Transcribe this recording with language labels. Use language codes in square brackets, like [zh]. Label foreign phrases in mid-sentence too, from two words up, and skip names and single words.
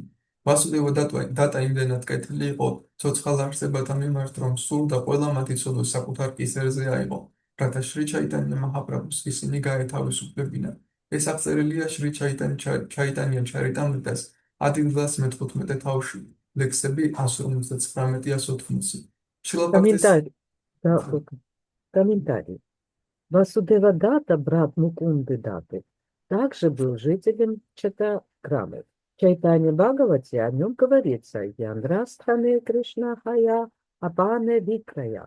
[ka] ვასუდევა დატა იმდენად კეთილი იყო ცოცხალ არსებათა მიმართ, რომ სურდა ყველა მათი ცოდვა საკუთარ კისერზე აიღო, რათა შრი ჩაიტანია მაჰაპრაბჰუს ისინი გაეთავისუფლებინათ. ეს აღწერილია შრი ჩაიტანია ჩარიტამრიტას 10 глаз მე-15 თავში, ლექსები 159-180. [ru] Комментарий. Комментарий. Васудева Дата, брат Мукунды Даты, также был жителем Чатаграмы. В Чайтанья Бхагавати о нем говорится [bn] যাঁর স্থানে কৃষ্ণ হয় আপনে বিক্রয়.